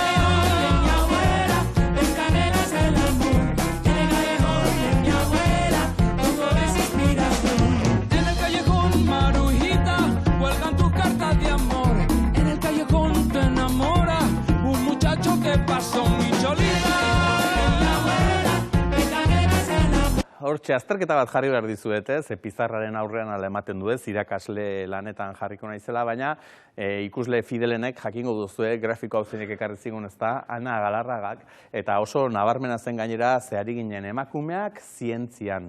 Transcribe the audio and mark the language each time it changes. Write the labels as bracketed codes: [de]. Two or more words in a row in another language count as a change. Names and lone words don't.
[es] De mi abuela, el canela es el amor, en el callejón de mi abuela, todo es inspiración. En el callejón Marujita, cuelgan tus cartas de amor, en el callejón te enamora un muchacho que pasó mi cholita. [eu] Hortxe, azterketa bat jarri behar dizuet, pizarraren aurrean ala ematen du ez, irakasle lanetan jarriko naizela, baina ikusle fidelenek jakingo duzue, grafiko hau zeinek ekarri zigun ez da, Ana Galarragak, eta oso nabarmena zen gainera zehari ginen emakumeak zientzian.